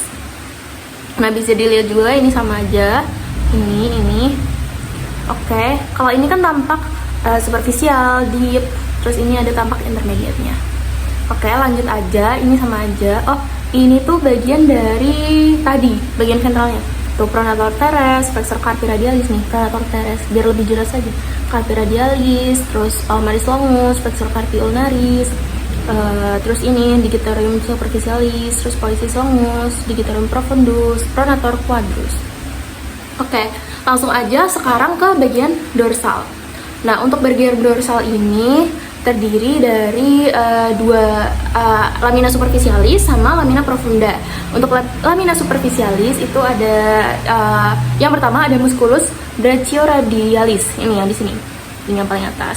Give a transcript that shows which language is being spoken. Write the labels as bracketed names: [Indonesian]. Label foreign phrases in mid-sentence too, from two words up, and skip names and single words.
[Indonesian] Nah, bisa dilihat juga ini sama aja. Ini. Oke, kalau ini kan tampak superficial, deep. Terus ini ada tampak intermediate-nya. Oke, lanjut aja. Ini sama aja. Oh, ini tuh bagian dari tadi, bagian ventralnya. [Latin] Tuh pronator teres, flexor carpi radialis nih, pronator teres. [Indonesian] Biar lebih jelas aja. [Latin] Carpi radialis, terus palmaris longus, flexor carpi ulnaris. [Indonesian] Terus ini [Latin] digitorium superficialis, terus pollicis longus, digitorium profundus, pronator quadrus. [Indonesian] Oke, langsung aja sekarang ke bagian dorsal. Nah, untuk bagian dorsal ini terdiri dari dua [Latin] lamina superficialis [Indonesian] sama [Latin] lamina profunda. [Indonesian] Untuk [Latin] lamina superficialis [Indonesian] itu ada yang pertama ada [Latin] musculus brachioradialis, [Indonesian] ini yang di sini, ini yang paling atas.